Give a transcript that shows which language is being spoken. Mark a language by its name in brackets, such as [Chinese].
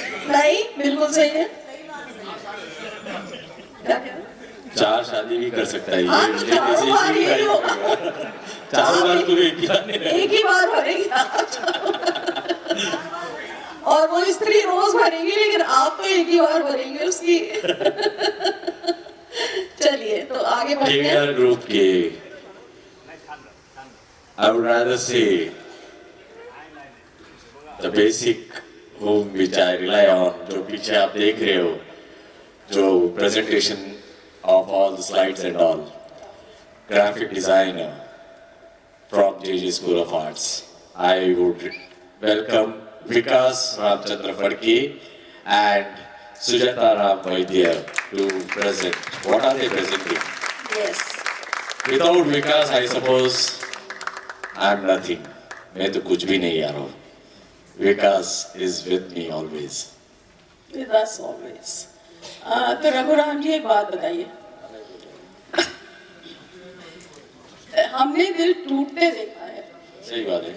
[Hindi] नहीं, बिल्कुल सही है। क्या कह रहे हैं? 4 शादी भी कर सकता है हाँ, तो चारों बार ये ये हो। चारों बार तो एक ही बार नहीं रहेगा। एक ही बार भरेगी और वो स्त्री रोज भरेगी, लेकिन आप तो एक ही बार भरेंगे उसकी। चलिए तो आगे बढ़ते हैं। [English] KVR group के I would rather say the basic whom which I rely on, [Hindi] जो पीछे आप देख रहे हो, [English] जो presentation of all the slides and all, graphic designer from JJ School of Arts. I would welcome Vikas Ramchandra Phadke and Sujata Ram Vaidya to present. What are they presenting? Yes. Without Vikas, I suppose I'm nothing. [Hindi] मैं तो कुछ भी नहीं यार हूँ. [English] Vikas is with me always. With us always. [Hindi] तो रघुराम जी एक बात बताइए। हमने दिल टूटते देखा है, सही बात है.